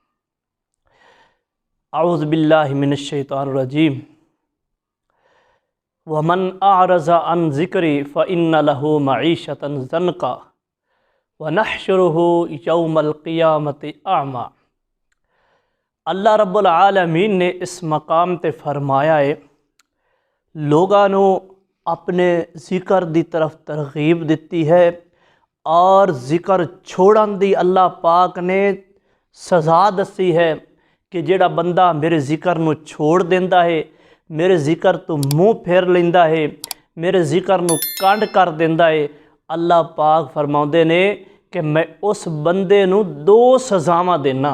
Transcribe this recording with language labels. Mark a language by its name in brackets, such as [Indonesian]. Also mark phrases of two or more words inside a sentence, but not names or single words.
[Arabic] أعوذ بالله من الشيطان الرجيم. ومن أعرض عن ذكري فإن له معيشة ضنكا ونحشره يوم القيامة أعمى. [Punjabi] अल्लाह [Arabic] رب العالمين [Punjabi] نے اس مقام تے فرمایا ہے، لوکاں نوں اپنے ذکر دی طرف ترغیب دتی ہے اور ذکر چھوڑن دی اللہ پاک نے سزا دسی ہے کہ جیہڑا بندہ میرے ذکر نوں چھوڑ دیندا ہے، میرے ذکر توں منہ پھیر لیندا ہے، میرے ذکر نوں کنڈ کر دیندا ہے، اللہ پاک فرماندے نے کہ میں اس بندے نوں دو سزاواں دینا.